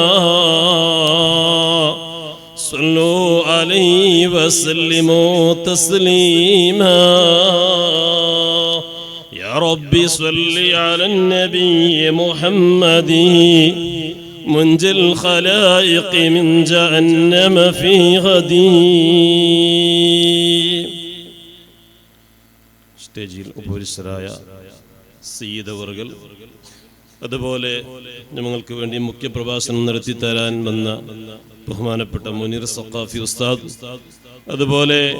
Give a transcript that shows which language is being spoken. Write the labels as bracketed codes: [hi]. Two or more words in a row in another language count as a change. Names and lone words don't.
[ar] صلوا عليه وسلموا تسليما. يا رب صل على النبي محمد منجي الخلائق من جهنم في غدي. [ml] സ്റ്റേജിൽ ഉപവിഷ്ടരായ സയ്യിദ് അവർകൾ, അതുപോലെ ഞങ്ങൾക്ക് വേണ്ടി മുഖ്യപ്രഭാഷണം നടത്തി തരാൻ വന്ന ബഹുമാനപ്പെട്ട മുനീർ സഖാഫി ഉസ്താദ്, അതുപോലെ